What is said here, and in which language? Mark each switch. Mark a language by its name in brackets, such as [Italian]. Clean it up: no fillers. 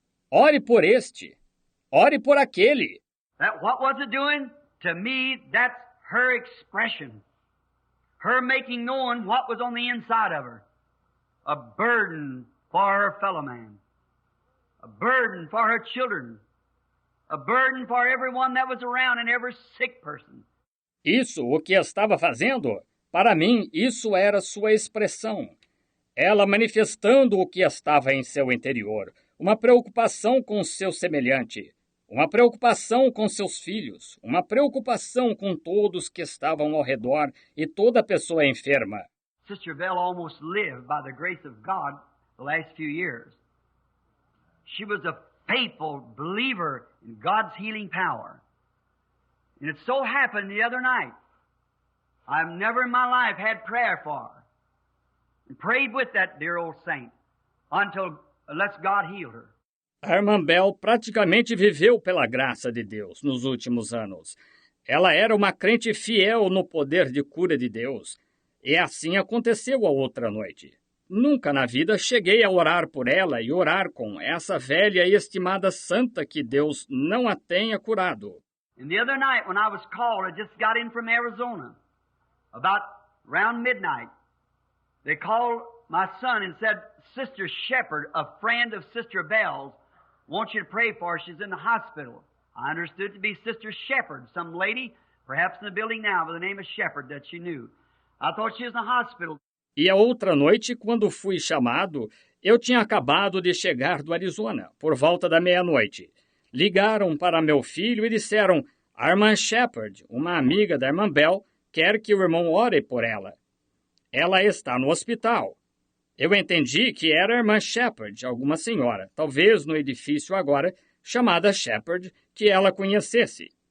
[Portuguese] Ore por este. Ore por aquele. [English] What was it doing? To me, that's her expression. Her making known what was on the inside of her. A burden for her fellow man. A burden for her children. A burden for everyone that was around and every sick person. [Portuguese] Isso, o que estava fazendo? Para mim, isso era sua expressão. Ela manifestando o que estava em seu interior. Uma preocupação com seu semelhante. Uma preocupação com seus filhos, uma preocupação com todos que estavam ao redor e toda pessoa enferma. [English] Sister Bell almost lived by the grace of God the last few years. She was a faithful believer in God's healing power. And it so happened the other night, I've never in my life had prayer for her. And prayed with that dear old saint unless God healed her. [Portuguese] A irmã Bell praticamente viveu pela graça de Deus nos últimos anos. Ela era uma crente fiel no poder de cura de Deus. E assim aconteceu a outra noite. Nunca na vida cheguei a orar por ela e orar com essa velha e estimada santa que Deus não a tenha curado. [English] And the other night when I was called, I just got in from Arizona. About around midnight, they called my son and said, Sister Shepherd, a friend of Sister Bell's, wants you to pray for her. She's in the hospital. I understood it to be Sister Shepherd, some lady, perhaps in the building now, by the name of Shepherd that she knew. I thought she was in the hospital. [Portuguese] E a outra noite, quando fui chamado, eu tinha acabado de chegar do Arizona, por volta da meia-noite. Ligaram para meu filho e disseram, a irmã Shepherd, uma amiga da irmã Bell, quer que o irmão ore por ela. Ela está no hospital. Eu entendi que era a irmã Shepherd, alguma senhora, talvez no edifício agora, chamada Shepherd, que ela conhecesse.